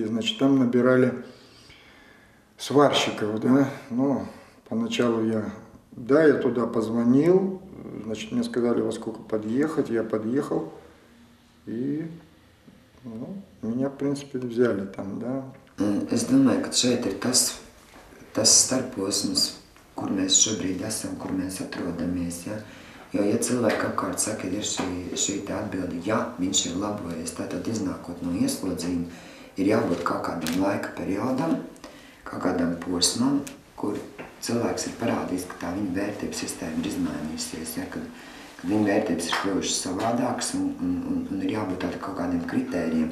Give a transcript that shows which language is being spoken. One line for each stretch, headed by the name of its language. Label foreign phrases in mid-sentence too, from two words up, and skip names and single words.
Russian: Значит, там набирали сварщиков, да. Ну, поначалу я туда позвонил, значит, мне сказали, во сколько подъехать, я подъехал, и меня, в принципе, взяли там, да.
Latvian: Es domāju, ka šeit ir tas starposms, kur mēs šobrīd esam, kur mēs atrodamies, ja. Jo, ja cilvēki apkārt saka, ir šī atbilde, ja viņš ir labojies, tātad iznākot no ieslodzījuma, ir jābūt kaut kādam laika periodam, kaut kādam posmam, kur cilvēks ir parādījis, ka tā viņa vērtības sistēma ir izmainījusies, ja, kad viņa vērtības ir kļuvušas savādākas un ir jābūt tāda kaut kādiem kritērijiem.